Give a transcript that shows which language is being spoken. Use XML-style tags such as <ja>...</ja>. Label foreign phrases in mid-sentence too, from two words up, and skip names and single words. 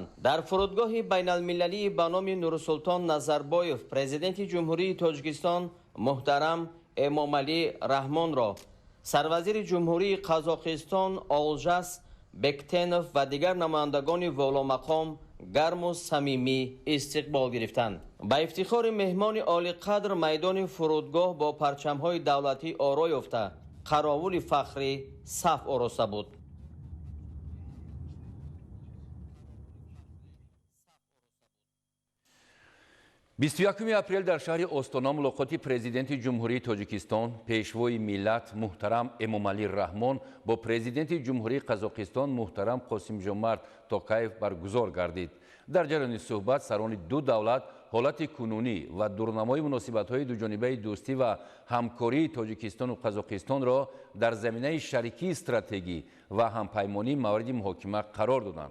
<tg>Дар фурудгоҳи байналмилалии ба номи Нурсултон Назарбоев президенти ҷумҳурии Тоҷикистон муҳтарам Эмомалӣ Раҳмонро сарвазири ҷумҳурии Қазоқистон Олжас Бектенов ва дигар намояндагони воломақом гарму самимӣ истиқбол гирифтанд. Ба ифтихори меҳмони олиқадр майдони фурудгоҳ бо парчамҳои давлатӣ оро ёфта, қаровули фахрӣ саф ороста буд. бисту якум апрел дар шаҳри Астана мулоқоти президенти ҷумҳурии Тоҷикистон пешвои миллат муҳтарам Эмомалӣ Раҳмон бо президенти ҷумҳурии Қазоқистон муҳтарам Қосимҷомарт Токаев баргузор гардид. дар ҷараёни суҳбат сарони ду давлат ҳолати кунунӣ ва дурнамои муносибатҳои дуҷонибаи дӯстӣ ва ҳамкории Тоҷикистону Қазоқистонро дар заминаи шарикии стратегӣ ва ҳампаймонии мавриди муҳокима қарор доданд.</tg>